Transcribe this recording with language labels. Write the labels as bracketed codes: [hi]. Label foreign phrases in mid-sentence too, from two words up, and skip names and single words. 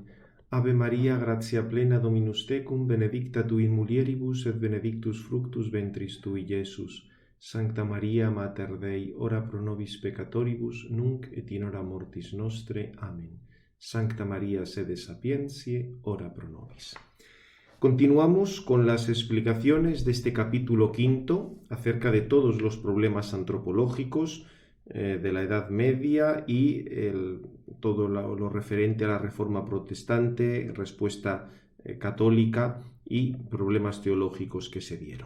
[la] Ave Maria, gratia plena Dominus tecum, benedicta tu in mulieribus et benedictus fructus ventris tui, Iesus. Sancta Maria, Mater Dei, ora pro nobis peccatoribus, nunc et in hora mortis nostre. Amen. Sancta Maria, sede sapientiae, ora pro nobis. [es] Continuamos con las explicaciones de este capítulo quinto acerca de todos los problemas antropológicos de la Edad Media y todo lo referente a la Reforma Protestante, respuesta católica y problemas teológicos que se dieron.